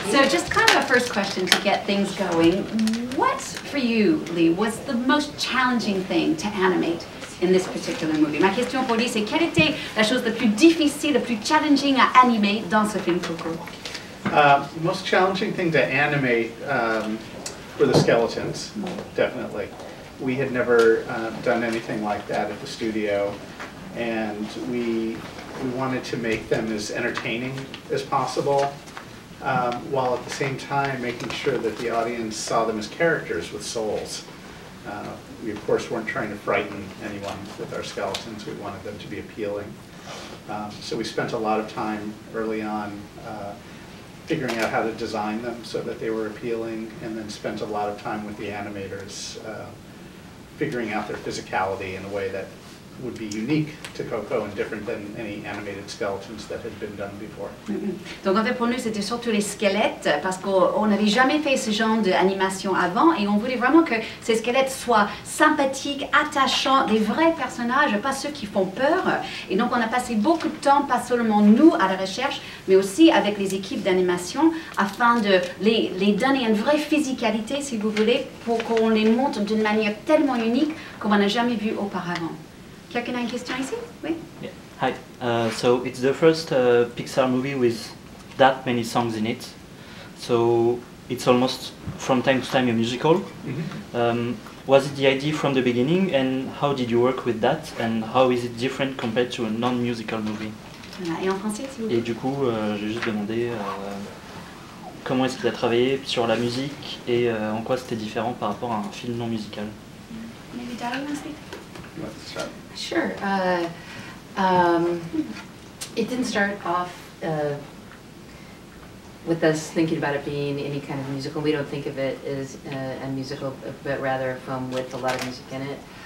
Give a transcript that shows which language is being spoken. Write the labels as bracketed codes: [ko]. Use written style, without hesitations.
[en] So just kind of a first question to get things going. What, for you, Lee, was the most challenging thing to animate in this particular movie? [fr] Ma question pour Lee, c'est quelle était la chose la plus difficile, la plus challenging à animer dans ce film Coco? [en] The most challenging thing to animate were the skeletons, definitely. We had never done anything like that at the studio, and we wanted to make them as entertaining as possible, while at the same time making sure that the audience saw them as characters with souls. We of course weren't trying to frighten anyone with our skeletons. We wanted them to be appealing. So we spent a lot of time early on figuring out how to design them so that they were appealing, and then spent a lot of time with the animators figuring out their physicality in a way that would be unique to Coco and different than any animated skeletons that had been done before. [fr] Donc en fait pour nous c'était surtout les squelettes parce qu'on n'avait jamais fait ce genre d'animation avant et on voulait vraiment que ces squelettes soient sympathiques, attachants, des vrais personnages, pas ceux qui font peur. Et donc on a passé beaucoup de temps, pas seulement nous à la recherche, mais aussi avec les équipes d'animation afin de les donner une vraie physicalité, si vous voulez, pour qu'on les montre d'une manière tellement unique qu'on n'a jamais vu auparavant. Quelqu'un a une question ici? Oui? [en] Yeah. Hi. So it's the first Pixar movie with that many songs in it. So it's almost from time to time a musical. Mm-hmm. Was it the idea from the beginning, and how did you work with that, and how is it different compared to a non-musical movie? [fr] Et en français, si vous voulez. Et du coup, j'ai juste demandé comment est-ce qu'il a travaillé sur la musique et en quoi c'était différent par rapport à un film non musical. [en] Maybe Darla, you want to speak? Sure. It didn't start off with us thinking about it being any kind of musical. We don't think of it as a musical, but rather a film with a lot of music in it.